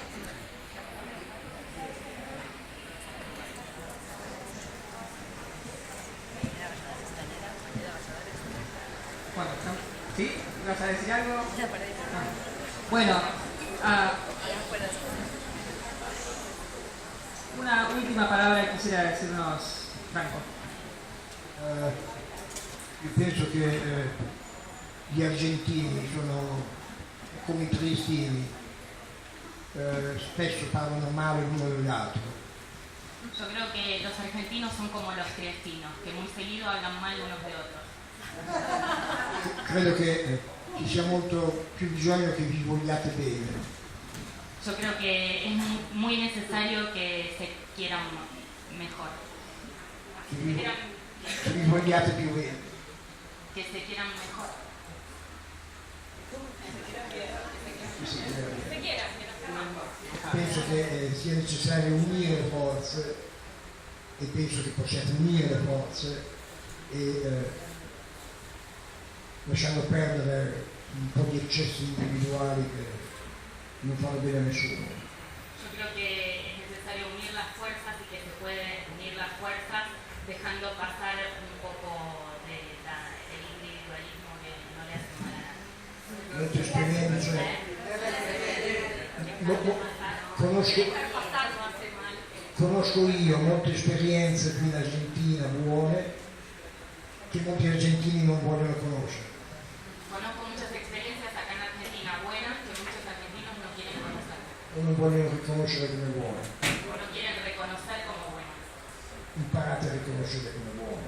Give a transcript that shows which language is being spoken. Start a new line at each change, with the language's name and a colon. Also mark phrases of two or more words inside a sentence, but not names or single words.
Spanish: Bueno, ¿sí? ¿Vas a decir algo? Bueno, una última palabra que quisiera decirnos, Franco.
Italian: Io penso che gli argentini sono come i triestini, spesso parlano male l'uno dell'altro.
Spanish: Yo creo que los argentinos son como los triestinos, que muy seguido hablan mal unos de otros.
Italian: Credo che ci sia molto più bisogno che vi vogliate bene.
Spanish: Yo creo que es muy necesario que se quieran mejor.
Italian: Che vi vogliate più bene.
Spanish: Que se quieran mejor.
Italian: Penso che sia necessario unire le forze e penso che possiate unire le forze e lasciando perdere un po' di eccessi individuali che non fanno bene a nessuno.
Spanish: Yo creo que es necesario unir las fuerzas y que se puede unir las fuerzas dejando pasar un poco del individualismo que no le hace mal a nadie.
Italian: Molte esperienze, conosco io molte esperienze qui in Argentina buone che molti argentini non vogliono conoscere.
Spanish: Conozco muchas experiencias acá en Argentina buenas que muchos argentinos no quieren conocer.
Italian: O non vogliono riconoscere come buone.
Spanish: O no quieren reconocer como buenas.
Italian: Imparate a riconoscere come buone.